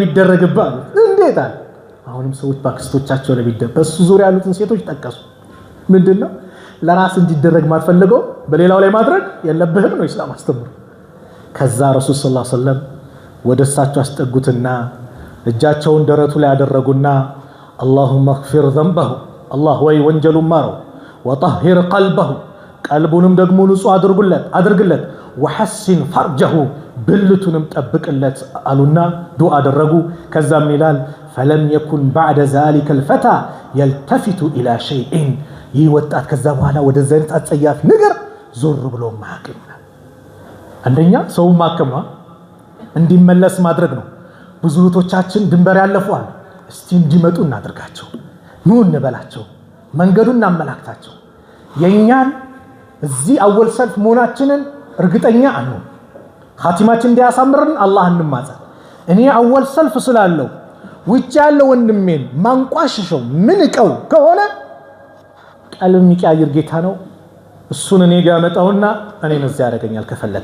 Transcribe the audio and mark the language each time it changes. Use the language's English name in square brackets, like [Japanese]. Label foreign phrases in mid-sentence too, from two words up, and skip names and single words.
[Amharic] ቢደረግባል እንዴት አለ አሁንም ሰዎች በአክስቶቻቸው ላይ ቢደረግ በሱ ዙሪያ ያሉትን ሴቶች ጠቀሱ ምንድነው ለራስ እንዲደረግ ማትፈልገው በሌላው ላይ ማድረግ የለብህም ነው ኢስላም አስተምሮ ከዛ [Arabic] رسول صلى الله عليه وسلم [Amharic] ወደሳቸው አስጠጉትና እጃቸውን ደረቱ ላይ ያደረጉና [Arabic] اللهم اغفر ذنبه الله [Amharic] ወይ ወንጀሉን ማረው [Arabic] وطهر قلبه [Amharic] ቀልቡንም ደግሞ ንጹህ አድርግለት [Arabic] وحسن فرجه [Amharic] ብልቱንም ጠብቅለት አሉና ዱዓ አደረጉ ከዛም ይላል [Arabic] فلم يكن بعد ذلك الفتى يلتفت الى شيء [Amharic] ይወጣት ከዛ በኋላ ወደ ዘንት አጸያፊ ነገር ዞር ብሎ ማቀም አንደኛ ሰው ማከም ነው እንዲመለስ ማድረግ ነው ብዙ እህቶቻችን ድንበር ያለፈዋል እስቲ እንዲመጡ እናድርጋቸው ኑ እንበላቸው መንገዱን እናመላክታቸው የኛን እዚህ [Arabic] أول صف [Amharic] መሆናችንን እርግጠኛ አንሆን ኻቲማችን እንዲያሳምርን አላህ እንማጸን እኔ [Arabic] أول صف [Amharic] ስላለው ውጭ ያለው ወንድሜን ማንቋሽሸው ምንቀው ከሆነ ቀልም ይቀያይር ጌታ ነው እሱን እኔ ጋር መጣውና እኔን እዚህ ያደርገኛል ከፈለገ